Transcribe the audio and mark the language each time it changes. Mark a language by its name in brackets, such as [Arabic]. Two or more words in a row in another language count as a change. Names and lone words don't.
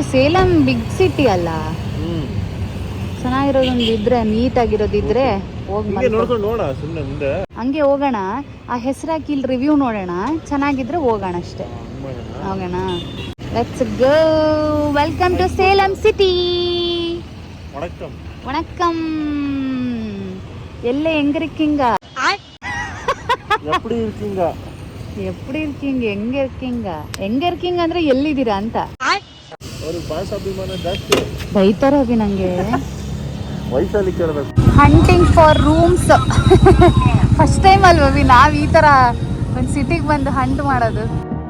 [Kannada] ಸೇಲಂ [English] big city [Kannada] ಅಲ್ಲ, ಚೆನ್ನಾಗಿರೋದೊಂದು ಇದ್ರೆ, ನೀಟ್ ಆಗಿರೋದಿದ್ರೆ ಹೋಗಿ ಹಿಂಗೆ ನೋಡ್ಕೊಂಡು ನೋಡ ಸುಮ್ಮನೆ ಮುಂದೆ ಹಂಗೆ ಹೋಗೋಣ. ಆ ಹೆಸರಾಕಿ ಇಲ್ಲಿ ರಿವ್ಯೂ ನೋಡೋಣ, ಚೆನ್ನಾಗಿದ್ರೆ ಹೋಗೋಣ ಅಷ್ಟೇ. [English] ಹೋಗೋಣ. let's go. welcome to Salem city. [Tamil] வணக்கம். வணக்கம். எல்லை எங்க இருக்கீங்க? எப்படி இருக்கீங்க? எப்படி இருக்கீங்க? எங்க இருக்கீங்க? எங்க இருக்கீங்க [Kannada] ಅಂದ್ರೆ ಎಲ್ಲಿದ್ದೀರಾ ಅಂತ. ಅವ್ರಿಗೆ ಭಾಷಾ ಅಭಿಮಾನ ಜಾಸ್ತಿ. ಬೈತಾರೆ ಅಭಿ ನಂಗೆ. ವಯಸ್ಸಲ್ಲಿ ಕೇಳಬೇಕು. [English] hunting for rooms. first time [Kannada] ಅಲ್ವಾ ಅಭಿ ನಾವು ಈ ತರ ಒಂದು ಸಿಟಿಗೆ ಬಂದು ಹಂಟ್ ಮಾಡೋದು.